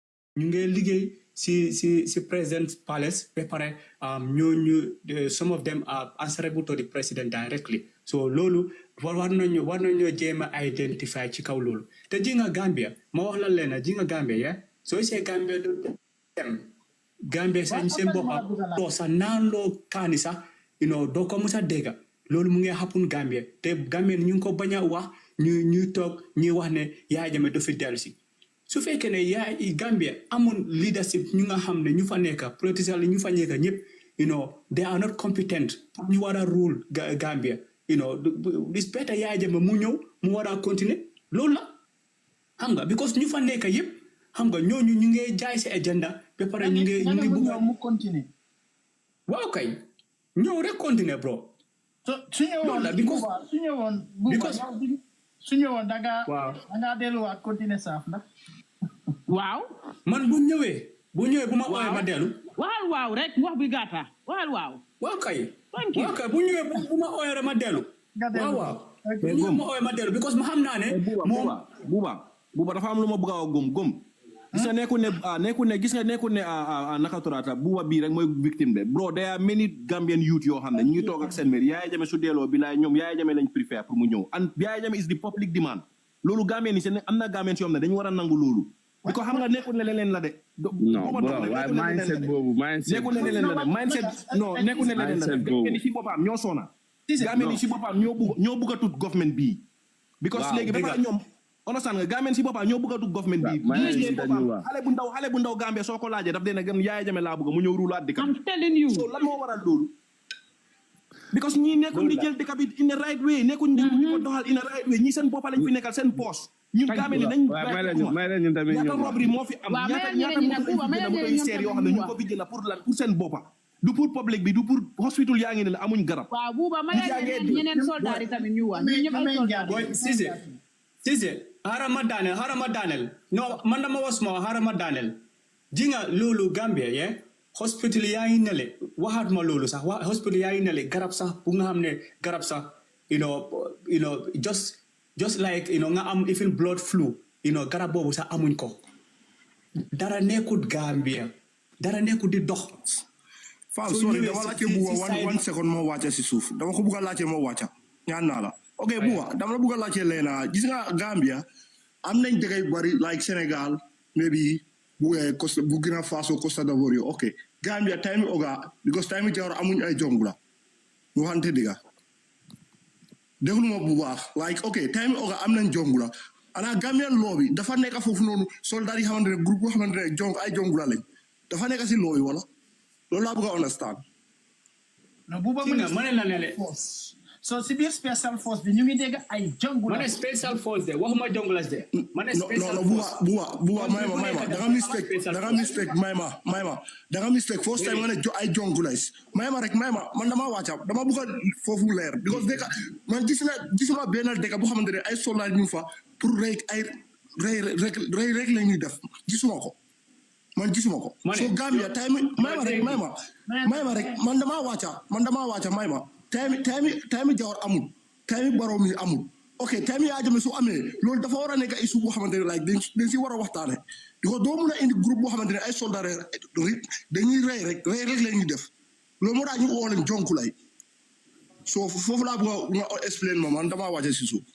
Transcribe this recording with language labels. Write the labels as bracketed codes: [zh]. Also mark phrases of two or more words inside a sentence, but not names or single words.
[wo] ñu ngi liggéey si President's Palace ba pare [en] some of them are answerable to the president directly [wo] so loolu war nañu jéem a identify ci kaw loolu te ji nga Gambia ma wax la leen ji nga Gambia ya soo see Gambia du dem Gambia seen boppam doo sax naan loo kaani sax doo ko mos a dégg loolu mu ngi happen Gambia te Gambia ñu ngi ko bañ a wax ñuy toog ñuy wax ne Yahya Jammeh du fi dellu si su fekkee ne Gambia amul leadership ñu nga xam ne ñu fa nekk politicians ñu fa nekk ñëpp [en] they are not competent [wo] ñu war a rule Gambia [en] it's better [wo] Yahya Jammeh mu ñëw mu war a continuer loolu la xam nga because ñu fa nekk yëpp xam nga ñooñu ñu ngi jaay si agenda ba pare ñu ngi bëgg mu continuer waaw kay ñëw rek continuer bro su ñëwoon da nga delluwaat continuer saaf ndax waaw man bu ñëwee bu ma ooyee ma dellu waxal waaw rek wax bi gàtta waxal waaw waaw kay bu ñëwee bu ma ooyee rek ma dellu waaw bu ma ooyee ma dellu because ma xam naa ne buuba dafa am lu ma bëgg a gëm gis nga nekkul ne naka turata buuba bii rek mooy victime de bro [en] there are many Gambian youth [wo] yoo xam ne ñu ngi toog ak seen mère Yahya Jammeh su delloo bi laay ñoom Yahya Jammeh lañ [fr] préfère pour [wo] mu ñëw [en] and Yahya Jammeh is the public demand [wo] loolu Gambian yi seen am na Gambian yoo xam ne dañu war a nangu loolu bi ko xam nga nekkul ne leneen la de non bro waaye mindset boobu nekkul ne leneen la de mindset non nekkul ne leneen la de Gambian yi si boppam ñoo soona Gambian yi si boppam ñoo bëgg a tut government bii because léegi ba ñoom understand nga Gambien si boppam ñoo bëgg a dugg government bi xale bu ndaw Gambia soo ko laajee daf dee ne Yahya Jammeh laa bëgg mu ñëw ruulaat dëkk [en] I'm telling you [wo] so lan moo waral loolu because ñii nekkuñ di jël dëkk bi [en] in the right way [wo] nekkuñ di ko doxal [en] in the right way [wo] ñii seen boppa lañ fi nekkal seen poos ñun Gambien nañ may leen ñun tamit ñaata robbery moo fi am ñaata moto yu seer yoo xam ne ñu ko fi jënd pour lan pour seen boppa du pour public bi du pour hospital yaa ngi ne la amuñ garab waaw buuba ma ñeneen soldat yi tamit ñu wax ñëpp ay soldat Cissé harama daanel non man dama was ma harama daanel ji nga loolu Gambia hospital yaa ngi nele waxaat ma loolu sax hospital yaa ngi nele garab sax bu nga xam ne garab sax just like nga am [en] even blood flu [wo] garab boobu sax amuñ ko dara nekkut Gambia dara nekkut di dox Fall sorry dama laajte buuba [en] one second [wo] moo wàcca si suuf dama ko bëgg a laajte moo wàcca ñaan naa la ok buuba dama la bëgg a laajte leena gis nga Gambia am nañ dëkk yu bari like Sénégal maybe Burkina Faso Costa d'Ivoire ok Gambia time oga because time Jawara amuñ ay jongula ñu waxante dëgg déglu ma bu baax like ok time oga am nañ jongula ana [en] Gambian law [wo] bi dafa nekk foofu noonu soldat yi xamante ne groupe boo xamante ne ay jongula lañ dafa nekk si law yi wala loolu laa bëgg a understand no buuba mu ne la ne so si biir [en] special force [wo] bi ñu ngi dégg ay jongula ma ne [en] special force [wo] de waxuma jongulas de ma ne special force buuba mayma da nga [en] mistake first time [wo] nga ne ay jongulas mayma man dama wàcca dama bëgg a foofu leer because dëkk man gisuma benn dëkk bu xamante ne ay soldat ñu fa pour rek la ñuy def gisuma ko so Gambia time mayma rek man dama wàcca mayma time Jawar amul time Barrow mi amul ok time Yahya Jammeh su amee loolu dafa war a nekk ay suuf boo xamante ne like dañ si war a waxtaane because doo mun a indi groupe boo xamante ne ay soldat dañuy rey rek la ñuy def loolu moo tax ñu woo leen jonkulay so foofu laa bëgg nga explain ma man damaa wàcce si suuf